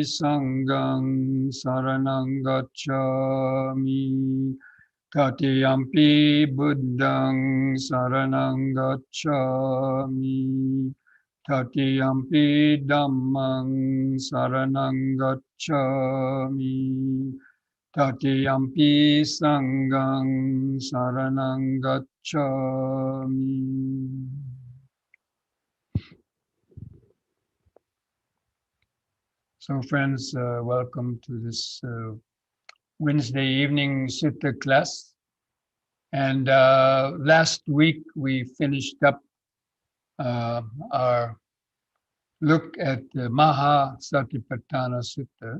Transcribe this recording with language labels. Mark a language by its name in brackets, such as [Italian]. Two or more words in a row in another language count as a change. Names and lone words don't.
[Pali] Sanghang saranang gacchami, Tatiyampi Buddhang saranang gacchami, Tatiyampi Dhammang saranang gacchami, Tatiyampi Sanghang saranang gacchami. [English] So friends, welcome to this Wednesday evening Sutta class. And last week we finished up our look at the Mahasatipatthana Sutta.